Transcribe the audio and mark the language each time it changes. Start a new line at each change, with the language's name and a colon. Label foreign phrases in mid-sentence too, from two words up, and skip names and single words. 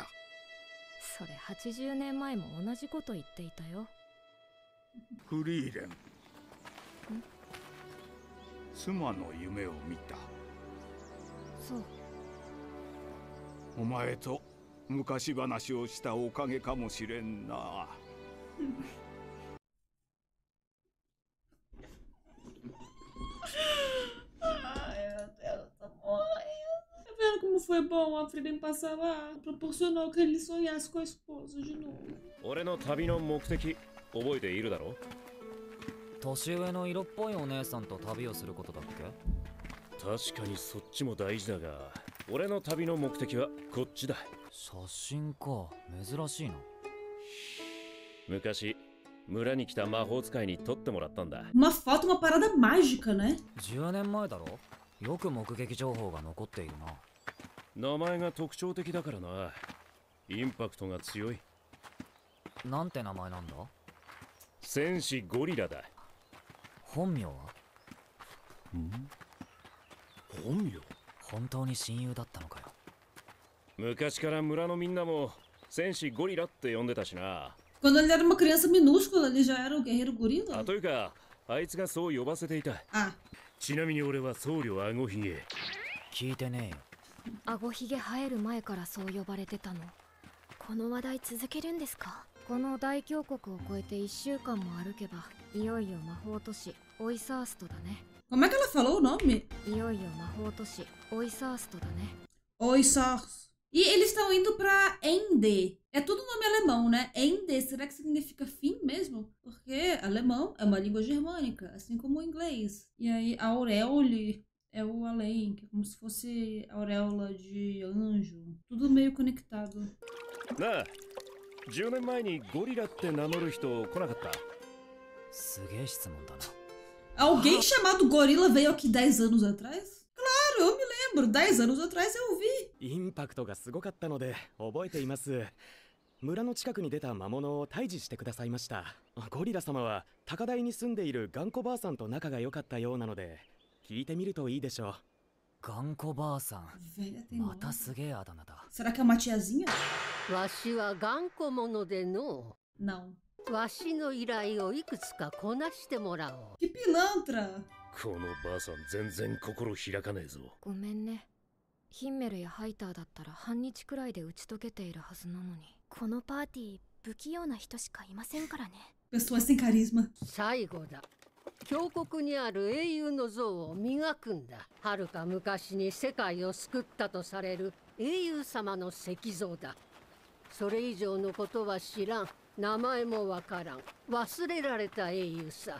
Japanese: それ80年前も同じこと言っていたよ。フリーレン、妻の夢を見た。そう。お前と昔話をしたおかげかもしれんな。
Portuguese: Ai, meu Deus, eu tô morrendo. Tá vendo como foi bom a Frieren passar lá? Proporcionou que ele sonhasse com a esposa de novo.
Japanese: 俺の旅の目的覚えているだろ？年上の色っぽいお姉さんと旅をすることだっけ？確かにそっちも大事だが、俺の旅の目的はこっちだ。写真か、珍しいな。昔村に来た魔法使いに撮ってもらったんだ。
Portuguese: Uma foto, uma parada mágica, né?
Japanese: 10 年前だろ？よく目撃情報が残っているな。名前が特徴的だからな。インパクトが強い。なんて名前なんだ？戦士ゴリラだ。本名は？本名？本当に親友だったのかよ。昔から村のみんなも戦士ゴリラって呼んでたしな。
Portuguese: Quando ele era uma criança minúscula, ele já era o guerreiro gorila?
Japanese: あ、というかあいつがそう呼ばせていた。あ、ちなみに俺は僧侶あごひげ。聞いてねえよ。あごひげ生える前からそう呼ばれてたの。この話題続けるんですか？この大峡谷を越えて1週間も歩けばいよいよ魔法都市オイサーストだね。
Portuguese: Como é que ela falou o nome?
Japanese: いよいよ魔法都市オイサーストだね。
Portuguese: Oisars. E eles estão indo pra Ende. É tudo nome alemão, né? Ende, será que significa fim mesmo? Porque alemão é uma língua germânica, assim como o inglês. E aí, aureole é o além, que é como se fosse auréola de anjo. Tudo meio conectado.
Japanese: なあ、10年前にゴリラって名乗る人来なかった？すげえ質問だな。
Portuguese: Alguém chamado Gorila veio aqui 10 anos atrás? Claro, eu me lembro. 10 anos atrás eu vi.
Japanese: インパクトがすごかったので覚えています。村の近くに出た魔物を退治してくださいました。ゴリラ様は高台に住んでいる頑固ばあさんと仲が良かったようなので聞いてみるといいでしょう。頑固ばあさん、
Portuguese: Velha
Japanese: ま
Portuguese: teimosa.
Japanese: たすげえあだ名だ。
Portuguese: Será que é uma tiazinha?
Japanese: わしは頑固者での
Portuguese: Não.
Japanese: わしの依頼をいくつかこなしてもらおう。
Portuguese: Que pilantra.
Japanese: このばあさん全然心開かねえぞ。ごめんね。ヒンメルやハイターだったら半日くらいで打ち解けているはずなのに。このパーティー不器用な人しかいませんからね。
Portuguese: Pessoas sem carisma.
Japanese: 最後だ。峡谷にある英雄の像を磨くんだ。はるか昔に世界を救ったとされる英雄様の石像だ。それ以上のことは知らん。名前もわからん。忘れられた英雄さ。